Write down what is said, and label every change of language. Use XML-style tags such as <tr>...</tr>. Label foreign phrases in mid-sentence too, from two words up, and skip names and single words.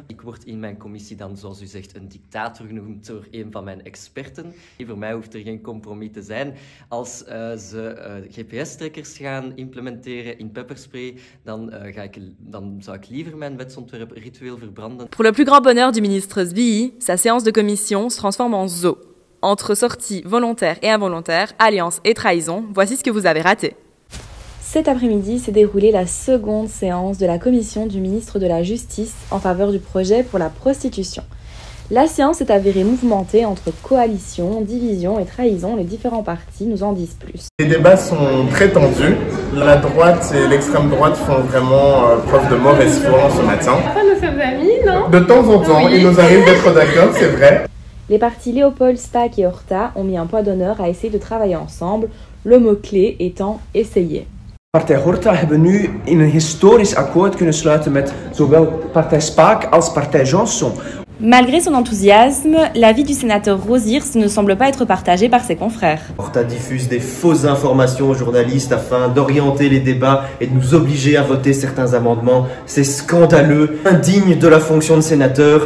<nl>Ik word in mijn commissie dan, zoals u zegt, een dictator genoemd door een van mijn experten. Voor mij hoeft er geen compromis te zijn. Als ze GPS-trekkers gaan implementeren in pepperspray, dan zou ik liever mijn wetsontwerp ritueel verbranden.</nl> <fr>Pour le plus grand bonheur du ministre Zbii, sa séance de commission se transforme en zoo. Entre sorties volontaires et involontaires, alliances et trahison, voici ce que vous avez raté. Cet après-midi s'est déroulée la seconde séance de la commission du ministre de la Justice en faveur du projet pour la prostitution. La séance est avérée mouvementée entre coalition, division et trahison. Les différents partis nous en disent plus. Les débats sont très tendus. La droite et l'extrême droite font vraiment preuve de mauvaise foi ce matin. Enfin, nous sommes amis, non? De temps en temps, oui. Il nous arrive d'être d'accord, c'est vrai. Les partis Léopold, Spaak et Horta ont mis un poids d'honneur à essayer de travailler ensemble, le mot-clé étant « essayer ».</fr> <nl>Partij Horta hebben nu in een historisch akkoord kunnen sluiten met zowel partij Spaak als partij Janson.</nl> <fr>Malgré son enthousiasme, l'avis du sénateur Rosiers ne semble pas être partagé par ses confrères. Horta diffuse des fausses informations aux journalistes afin d'orienter les débats et de nous obliger à voter certains amendements. C'est scandaleux, indigne de la fonction de sénateur.</fr>